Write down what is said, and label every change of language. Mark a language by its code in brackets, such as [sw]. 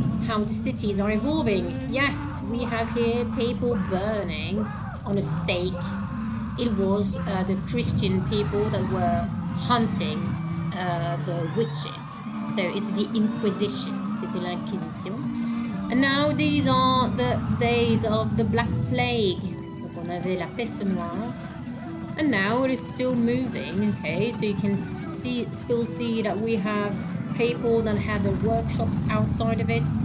[en] how the cities are evolving. Yes, we have here people burning on a stake. It was the Christian people that were hunting the witches. So it's the Inquisition. [fr] C'était l'Inquisition. [en] And now these are the days of the Black Plague. [fr] Donc on avait la peste noire. [en] And now it is still moving, okay? So you can still see that we have people that have their workshops outside of it.